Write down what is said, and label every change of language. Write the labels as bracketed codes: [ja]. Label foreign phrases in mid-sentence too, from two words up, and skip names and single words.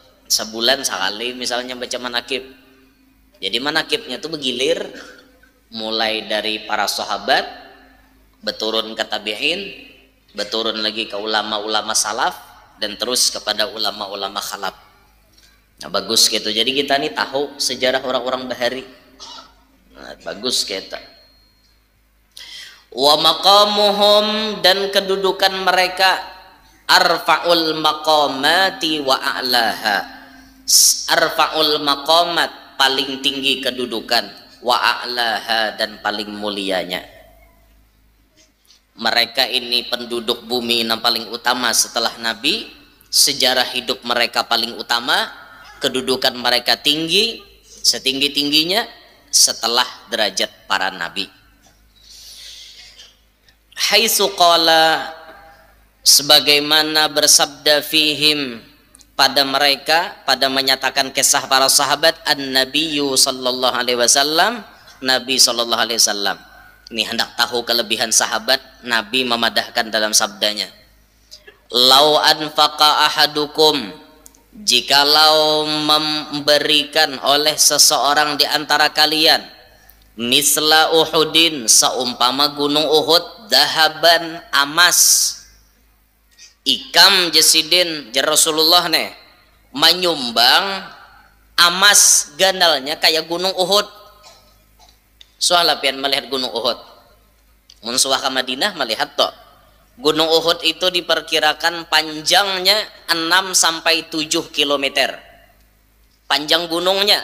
[bjn] Sebulan sekali misalnya baca manakib. Jadi manakibnya tuh bergilir mulai dari para sahabat, beturun ke tabi'in, beturun lagi ke ulama-ulama salaf, dan terus kepada ulama-ulama khalaf. Nah bagus gitu. Jadi kita nih tahu sejarah orang-orang bahari. Nah, bagus kita. [ar] ومقامهم, [bjn] dan kedudukan mereka [ar] أرفع المقامات وأعلاها. أرفع المقامات, [bjn] paling tinggi kedudukan, [ar] وأعلاها, [bjn] dan paling mulianya. Mereka ini penduduk bumi yang paling utama setelah nabi, sejarah hidup mereka paling utama, kedudukan mereka tinggi, setinggi-tingginya setelah derajat para nabi. [ar] حيث قال, [bjn] sebagaimana bersabda fihim, pada mereka, pada menyatakan kisah para sahabat, [ar] النبي صلى الله عليه وسلم، نبي صلى الله عليه وسلم. [bjn] Ini hendak tahu kelebihan sahabat, Nabi memadahkan dalam sabdanya, [ar] لو أنفق أحدكم, [bjn] jikalau memberikan oleh seseorang di antara kalian, [ar] مثل أحد, [bjn] seumpama gunung Uhud, dahaban, amas, ikam jesidin, jer Rasulullah nih menyumbang amas gandalnya kayak gunung Uhud. Soalnya pian melihat gunung Uhud, munsuah ke Madinah melihat toh gunung Uhud itu diperkirakan panjangnya 6 sampai 7 km panjang gunungnya.